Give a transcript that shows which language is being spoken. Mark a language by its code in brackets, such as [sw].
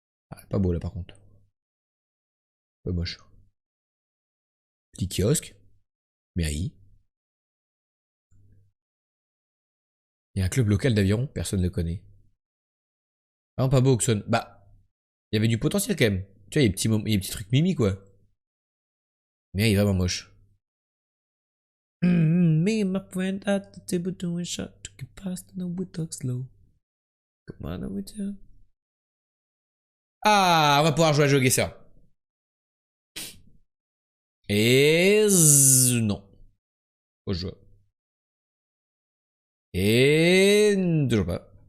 [fr] Ah, pas beau là par contre. Pas moche. Petit kiosque. Mairie. Il y a un club local d'aviron, personne ne le connaît. Ah non, pas beau, Oxon. Bah, il y avait du potentiel quand même. Tu vois, il y a des petits trucs mimi quoi. Mais il est vraiment moche. [en] Me and my friend at the table doing shot. Took it fast and we talk slow. Come on, with you. [fr] Ah, on va pouvoir jouer à GeoGuessr. Et non. Faut jouer. Et toujours pas.